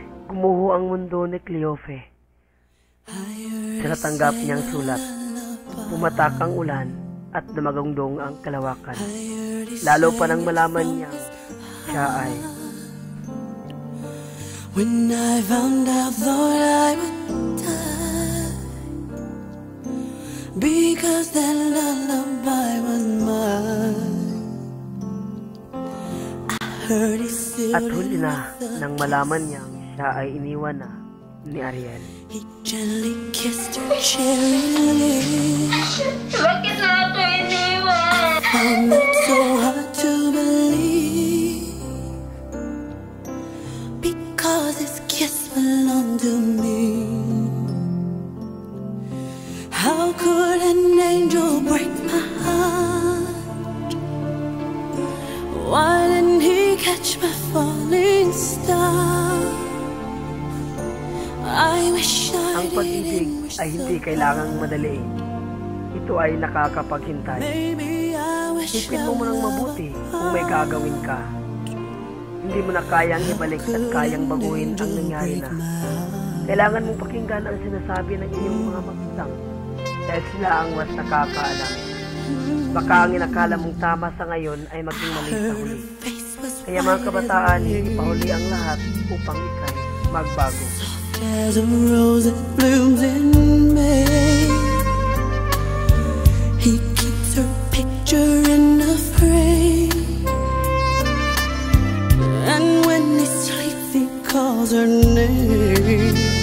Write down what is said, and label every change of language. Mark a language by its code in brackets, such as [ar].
[tl] Gumuho ang mundo ni Cleofe. Sa natanggap niyang sulat, pumatak ang ulan at dumagungdong ang kalawakan. Lalo pa nang malaman niya, siya ay [en] When I found out, thought I would die, because that lullaby was mine. [tl] At huli na nang malaman niyang siya ay iniwan na ni Ariel. [en] He gently kissed her cherry lips. [tl] Bakit na ako iniwan? [en] Found it so hard to believe, because his kiss belonged to me. How could an angel break my heart? Why didn't he catch my falling star? I wish I [tl] Ang pag-ibig ay hindi kailangang madaliin. Ito ay nakakapaghintay. [en] Maybe I wish [tl] Isipin mo munang mabuti kung may gagawin ka. Hindi mo na kayang ibalik at kayang baguhin ang nangyari na. Kailangan mong pakinggan ang sinasabi ng iyong mga magulang dahil sila ang mas nakakaalam. Baka ang inakala mong tama sa ngayon ay maging mali sa huli. Kaya mga kabataan, ipahuli ang lahat upang ikay magbago. [en] as a rose that blooms in May. He keeps her picture in a frame, and when he sleeps he calls her name.